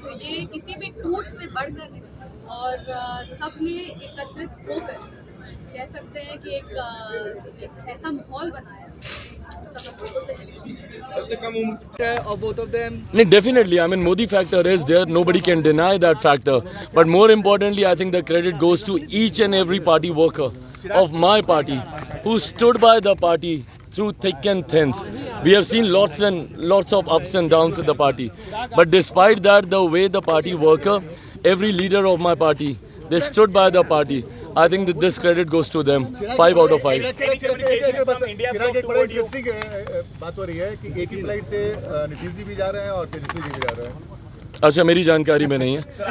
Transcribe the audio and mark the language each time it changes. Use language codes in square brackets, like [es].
[hi] तो ये किसी भी टूट से बढ़कर है, और सब ने एकत्रित होकर कह सकते हैं कि एक ऐसा माहौल बनाया समस्तीपुर से सबसे कम उम्र [en] of both of them. Definitely. I mean, Modi factor is there. Nobody can deny that factor. But more importantly, I think the credit goes to each and every party worker of my party who stood by the party through thick and thins. We have seen lots and lots of ups and downs in the party. But despite that, the way the party worker, every leader of my party, they stood by the party. I think that this credit goes to them. 5 out of 5. [hi] चिराग, एक बड़ा interesting बात हो रही है कि एक ही flight से नीतीश जी भी जा रहे हैं और तेजस्वी जी भी जा रहे हैं। अच्छा, मेरी जानकारी में नहीं है।